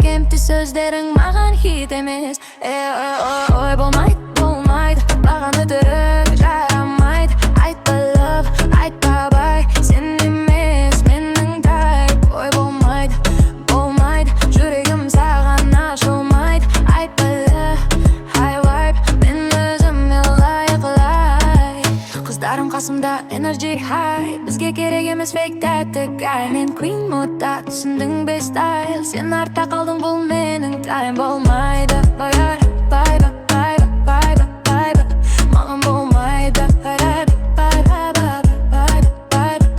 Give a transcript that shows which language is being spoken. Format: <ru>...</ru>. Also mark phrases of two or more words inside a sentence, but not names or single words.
<kk>Empty сөздерің маған хит емес. Э, э, о, ой, болмайды, болмайды, бағаны түріп жарамайды. Айтпа, love, айтпа, бай, сен емес менің type. Ой, болмайды, болмайды, жүрегім саған ашылмайды. Айтпа,</kk> <en>love, high vibe,</en> <kk>мен өзіме лайық лай. Қыздарым қасымда,</kk> <en>energy high.</en> <kk>Бізге керек емес fake тәтті guy. Мен queen модта, түсіндің бе, style? Сен артта қалдың, бұл менің тайм болмайды.</kk> <en>Bye, bye, bye, bye, bye, bye, bye.</en> <kk>Маған болмайды.</kk> <en>Bye, bye, bye, bye, bye, bye, bye.</en>